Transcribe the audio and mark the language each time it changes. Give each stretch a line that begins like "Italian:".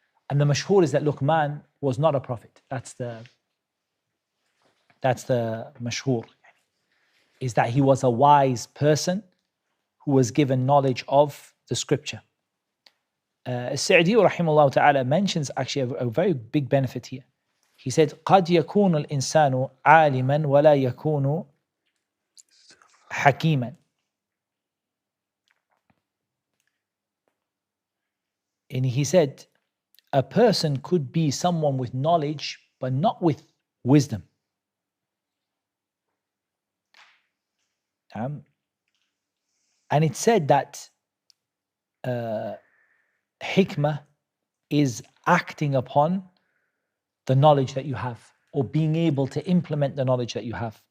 English: And the mashhur is that Luqman was not a prophet. That's the mashhur, is that he was a wise person who was given knowledge of the scripture. As-Sa'di rahimahullah ta'ala mentions actually a very big benefit here. He said,
Arabic: قَدْ يَكُونُ الْإِنسَانُ عَالِمًا وَلَا يَكُونُ حَكِيمًا.
English: And he said, a person could be someone with knowledge, but not with wisdom. And it said that hikmah is acting upon the knowledge that you have, or being able to implement the knowledge that you have.